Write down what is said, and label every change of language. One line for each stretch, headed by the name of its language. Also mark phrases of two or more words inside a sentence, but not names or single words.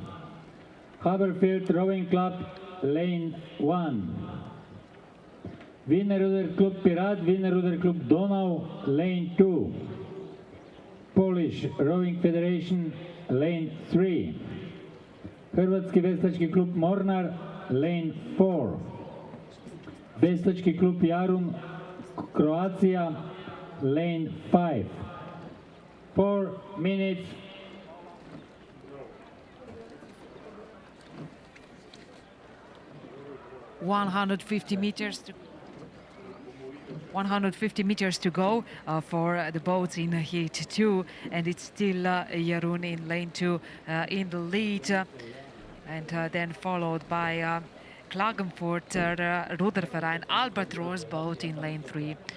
English: Haberfield Rowing Club, lane 1. Wienerruder Club Pirat, Wienerruder Club Donau, lane 2. Polish Rowing Federation, lane 3. Hrvatski veslački klub Mornar, lane 4. Veslački klub Jarun, Croatia, lane 5. 4 minutes. $150 meters to go for the boats in heat 2, and it's still Jarun in lane 2 in the lead, and then followed by Klagenfurt, Ruderverein Albatros boat in lane 3.